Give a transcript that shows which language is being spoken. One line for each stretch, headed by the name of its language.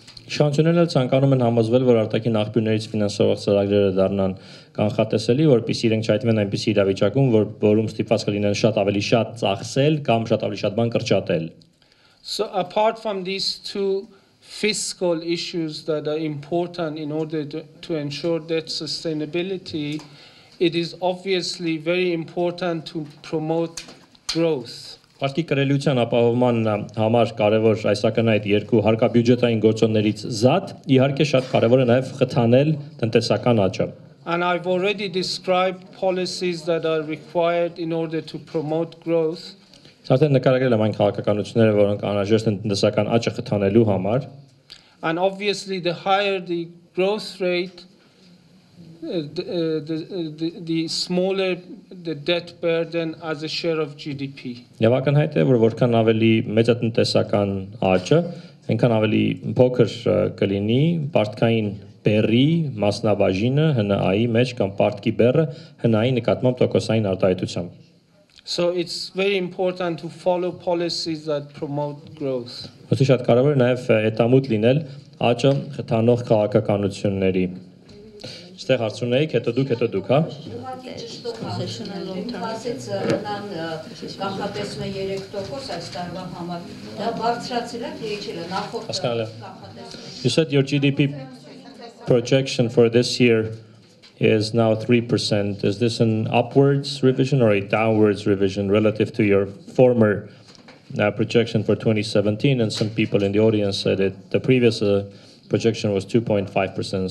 Armenian: Իշխանությունները ցանկանում են համոզվել, որ արտաքին աղբյուրներից ֆինանսավորող ծրագրերը դառնան կանխատեսելի, որպեսզի իրենք չայտնվեն այնպիսի իրավիճակում, որում ստիպված կլինեն շատ ավելի շատ ծախսել կամ շատ ավելի շատ բան կրճատել։
English: So apart from these two fiscal issues that are important in order to ensure debt sustainability, it is obviously very important to promote growth.
Armenian: Պարտքի կրելիության ապահովման համար կարևոր այս ակնհայտ երկու հարկաբյուջետային գործոններից զատ, իհարկե շատ կարևոր է նաև խթանել տնտեսական աճը։
English: And I've already described policies that are required in order to promote growth.
Armenian: Արդեն նկարագրել եմ այն քաղաքականությունները, որոնք անհրաժեշտ են տնտեսական աճը խթանելու համար։
English: And obviously the higher the growth rate, the smaller the debt burden as a share of GDP.
Armenian: Եվ ակնհայտ է, որ որքան ավելի մեծ է տնտեսական աճը, այնքան ավելի փոքր կլինի պարտքային բեռի մասնաբաժինը ՀՆԱ-ի մեջ կամ պարտքի բեռը ՀՆԱ-ի նկատմամբ տոկոսային արտահայտությամբ։
English: So it's very important to follow policies that promote growth.
Armenian: Ոստի շատ կարևոր է նաև հետամուտ լինել աճը խթանող քաղաքականությունների։ Ստեղ հարցունեիք, հետո դուք, հա։ Ասեց նրան կանխատեսում է 3% այս տարվա համար։ Դա բարձրացել է, իջել է նախորդ կանխատեսումը։
English: You said your GDP projection for this year is now 3%. Is this an upwards revision or a downwards revision relative to your former projection for 2017? And some people in the audience said that the previous projection was 2.5%.